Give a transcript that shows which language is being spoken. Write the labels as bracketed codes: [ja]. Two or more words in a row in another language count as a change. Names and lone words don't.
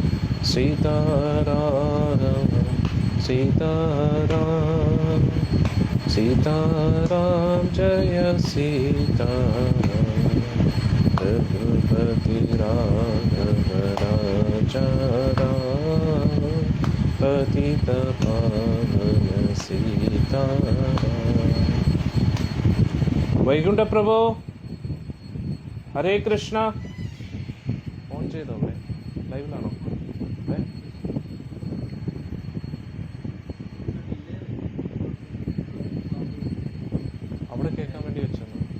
[hi] सीताराम सीताराम, सीताराम जय सीताराम. रघुपति राघव राजा राम, पतित पावन सीताराम. [ml] വൈകുണ്ഠ പ്രഭു ഹരേ കൃഷ്ണ. ഫോൺ ചെയ്തോ? ലൈവിലാണോ? അവിടെ കേൾക്കാൻ വേണ്ടി വെച്ചെന്നു.